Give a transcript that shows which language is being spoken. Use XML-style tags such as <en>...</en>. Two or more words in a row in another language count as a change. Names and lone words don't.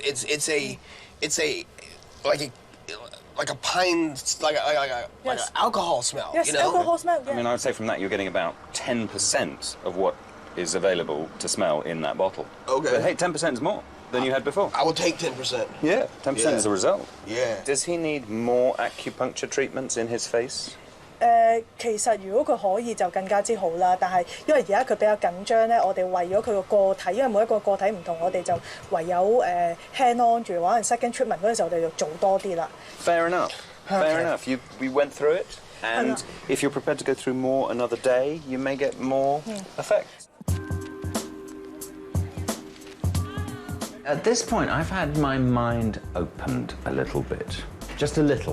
<en>It's a like a pine, like an alcohol smell. Yes, you know? alcohol smell. Yeah. I mean, I would say from that you're getting about 10% of what is available to smell in that bottle. Okay. But hey, 10% is more than you had before. I will take 10%. Yeah, 10% is a result. Yeah. Does he need more acupuncture treatments in his face?</en> <yue>其實如果佢可以就更加之好啦，但係因為而家佢比較緊張咧，我哋為咗佢個體，因為每一個個體唔同，我哋就唯有</yue> <en>hand on</en> <yue>住，可能</yue> <en>second treatment</en> <yue>嗰陣時我哋就做多啲啦。</yue> <en>Fair enough. Fair enough. We went through it, and if you're prepared to go through more another day, you may get more effects. At this point, I've had my mind opened a little bit. Just a little.</en>